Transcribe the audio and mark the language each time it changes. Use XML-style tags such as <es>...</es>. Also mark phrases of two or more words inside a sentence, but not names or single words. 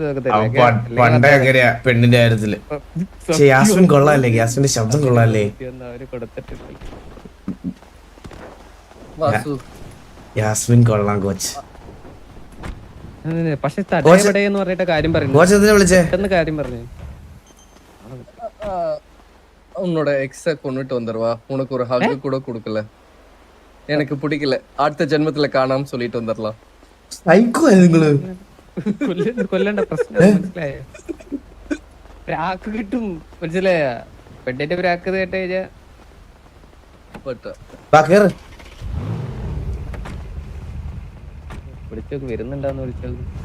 <ml>പണ്ടേ അങ്ങനെയാ പെണ്ണിന്റെ കാര്യത്തില്. യാസ്മിൻ കൊള്ളാല്ലേ? യാസ്മിന്റെ ശബ്ദം കൊള്ളാല്ലേ? അവര് കൊടുത്തിട്ടില്ല. യാസ്മിൻ കൊള്ളാം കോച്ച്. പക്ഷെ എന്ന് പറഞ്ഞിട്ട് കാര്യം പറഞ്ഞു. കോച്ച് എന്തിനാ വിളിച്ചേ? കാര്യം പറഞ്ഞു.</ml> <ta>உன்னோட எக்ஸ கொண்டுட்டு வந்துருவா, உனக்கு ஒரு ஹக் கூட கொடுக்கல, எனக்கு பிடிக்கல, அடுத்த ஜென்மத்துல காணாம சொல்லிட்டு வந்துடலாம்.</ta> <ml>കൊല്ലണ്ട പ്രശ്നം മനസ്സിലായോ? പ്രാക്ക് കിട്ടും, മനസ്സിലായ? പെണ്ണിന്റെ പ്രാക്ക് കേട്ട് കഴിഞ്ഞാ വിളിച്ചോക്ക് വരുന്നുണ്ടാന്ന് വിളിച്ചോക്ക്.</ml>